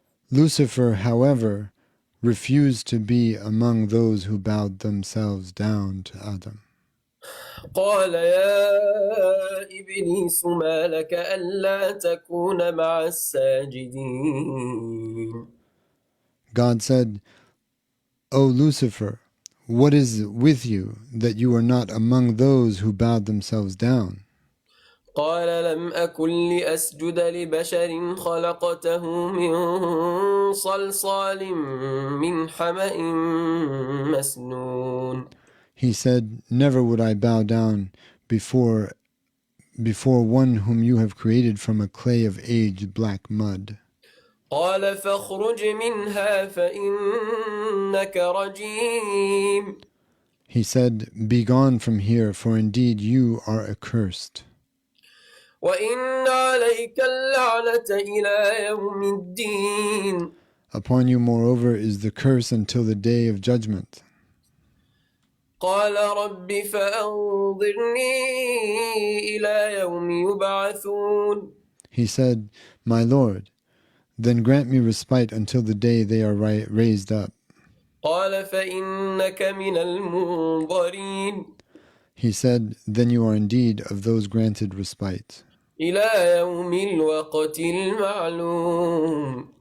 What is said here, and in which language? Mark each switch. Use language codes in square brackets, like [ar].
[en] Lucifer, however, refused to be among those who bowed themselves down to Adam. [ar] قال يا إبليس ما لك ألا تكون مع الساجدين. [en] God said, O Lucifer, what is with you that you are not among those who bowed themselves down? [ar] قال لم أكن لأسجد لبشر خلقته من صلصال من حمأ مسنون. [en] He said, Never would I bow down before one whom you have created from a clay of aged black mud. [ar] قال فاخرج منها فإنك رجيم. [en] He said, Be gone from here, for indeed you are accursed. [ar] وإن عليك اللعنة إلى يوم الدين. [en] Upon you, moreover, is the curse until the day of judgment. [ar] قال رب فأنظرني إلى يوم يبعثون. [en] He said, My Lord, then grant me respite until the day they are raised up. [ar] قال فإنك من المنظرين. [en] He said, Then you are indeed of those granted respite. [ar] إلى يوم الوقت المعلوم.